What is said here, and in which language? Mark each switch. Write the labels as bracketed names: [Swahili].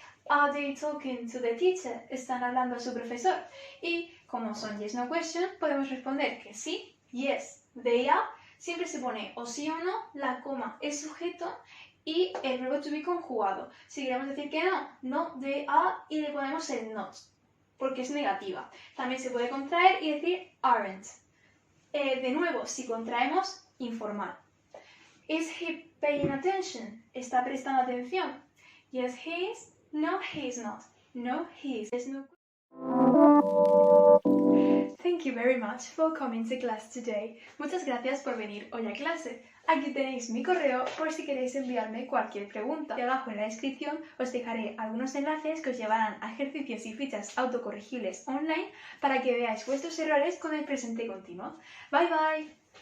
[English] Are they talking to the teacher? [Spanish] Están hablando a su profesor. Y como son yes no question, podemos responder que sí, [English] yes, they are. [Spanish] Siempre se pone o sí o no, la coma es sujeto y el verbo to be conjugado. Si queremos decir que no, [English] no, they are, [Spanish] y le ponemos el not, porque es negativa. También se puede contraer y decir aren't. De nuevo, si contraemos, informal. [English] Is he paying attention? [Spanish] ¿Está prestando atención? [English] Yes, he is. No, he is not. No, he is. There's no... Thank you very much for coming to class today. [Spanish] Muchas gracias por venir hoy a clase. Aquí tenéis mi correo por si queréis enviarme cualquier pregunta. Y abajo en la descripción os dejaré algunos enlaces que os llevarán a ejercicios y fichas autocorregibles online para que veáis vuestros errores con el presente continuo. [English] Bye bye.